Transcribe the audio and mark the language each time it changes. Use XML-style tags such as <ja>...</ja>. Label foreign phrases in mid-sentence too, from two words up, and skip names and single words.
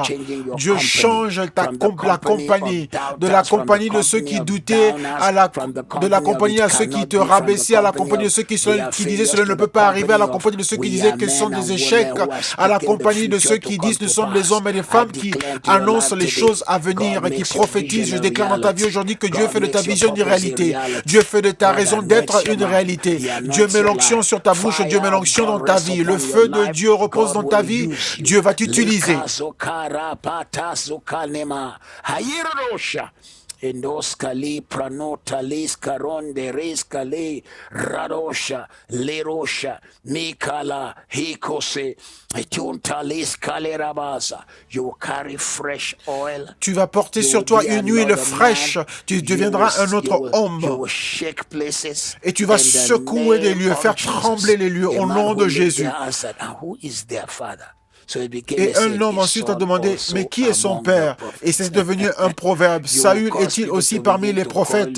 <fr>Dieu change la compagnie, de la compagnie de ceux qui doutaient, de la compagnie à ceux qui te rabaissaient, à la compagnie de ceux qui disaient cela ne peut pas arriver, à la compagnie de ceux qui disaient que ce sont des échecs, à la compagnie de ceux qui disent nous sommes les hommes et les femmes qui annoncent les choses à venir et qui prophétise. Je déclare dans ta vie aujourd'hui que Dieu fait de ta vision une réalité. Dieu fait de ta raison d'être une réalité. Dieu met l'onction sur ta bouche, Dieu met l'onction dans ta vie. Le feu de Dieu repose dans ta vie. Dieu va t'utiliser. Endoskali pranotalis karonde reskale radosha lerosha mikala hikose etuntalis kalerabasa.</fr> <en>You carry fresh oil.</en> <fr>Tu vas porter sur toi une huile fraîche. Tu deviendras un autre homme. Et tu vas secouer les lieux, faire trembler les lieux au nom de Jésus. Et un homme ensuite a demandé, mais qui est son père? Et c'est devenu un proverbe. Saül est-il aussi parmi les prophètes?</fr>